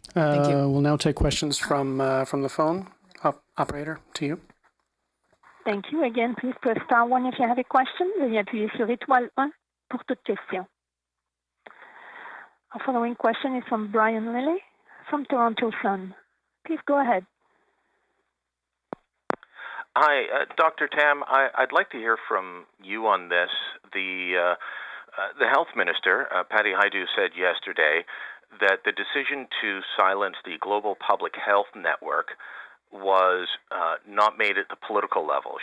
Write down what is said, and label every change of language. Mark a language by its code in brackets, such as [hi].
[en] We'll now take questions from the phone. Operator, to you. Thank you. Again, please press star 1 if you have a question. [fr] Veuillez appuyer sur étoile 1 pour toute question. [en] Our following question is from Brian Lilly from Toronto Sun. Please go ahead. Hi, Dr. Tam. I'd like to hear from you on this. The health minister, Patty Hajdu, said yesterday that the decision to silence the Global Public Health Network was not made at the political level.